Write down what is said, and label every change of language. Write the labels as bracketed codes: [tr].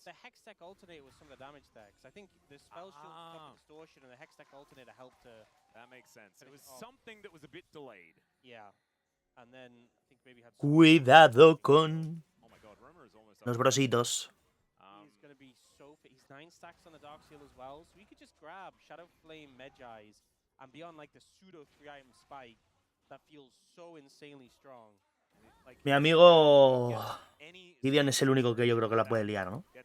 [en] The Hextech alternate was some of the damage decks. I think the spell shield got distortion and the Hextech alternator helped to. That makes sense. It was something that was a bit delayed. Yeah. And then I think maybe had [es] Cuidado con los brositos. [en] He's going to be so fit. He's 9 stacks on the Dark Seal as well. So you could just grab Shadow Flame, Medjai's, and be on like the pseudo 3-item spike that feels so insanely strong. [es] Mi amigo Gideon es el único que yo creo que la puede liar, ¿no?